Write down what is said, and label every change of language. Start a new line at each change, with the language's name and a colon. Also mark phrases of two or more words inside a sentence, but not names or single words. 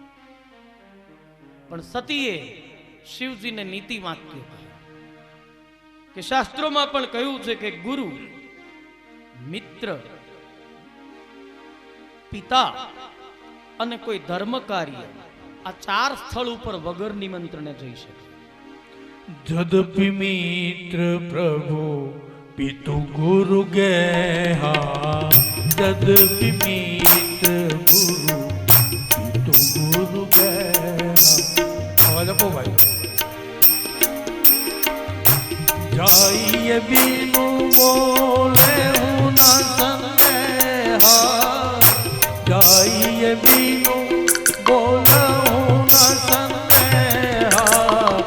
Gujarati: પણ સતીએ શિવજીને નીતિ વાક્ય કહ્યું કે શાસ્ત્રોમાં પણ કહ્યું છે કે ગુરુ, મિત્ર, પિતા અને કોઈ ધર્મ કાર્ય, આ ચાર સ્થળ ઉપર વગર નિમંત્રણે જઈ શકે.
Awadhi: जदपी मित्र प्रभु पितु गुरु गेहा, जदपी मित्र गुरु पितु गुरु गेहा.
Gujarati: અવાજ આપો ભાઈ.
Awadhi: जाइए बिनु बोले हूँ न संदेहा, जाइए बिनु बोले हूँ न संदेहा.